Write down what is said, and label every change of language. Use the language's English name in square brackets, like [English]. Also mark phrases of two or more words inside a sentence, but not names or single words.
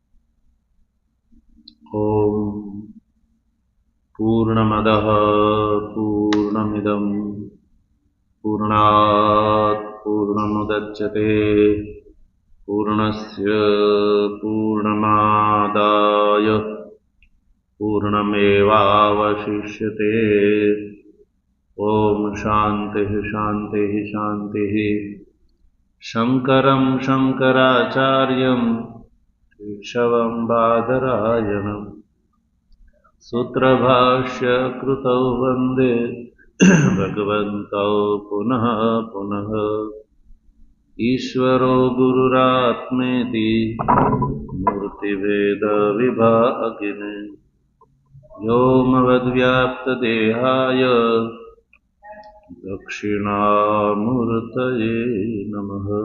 [Sanskrit] ओम् पूर्णमदः पूर्णमिदम् पूर्णात् पूर्णमुदच्यते पूर्णस्य पूर्णमादाय पूर्णमेवावशिष्यते. ओम् शान्तिः शान्तिः शान्तिः. शङ्करं शङ्कराचार्यं केशवं बादरायणम् सूत्रभाष्यकृतौ वन्दे भगवन्तौ पुनः पुनः ईश्वरो गुरुरात्मेति मूर्तिभेदविभागिने व्योमवद्व्याप्तदेहाय दक्षिणामूर्तये नमः।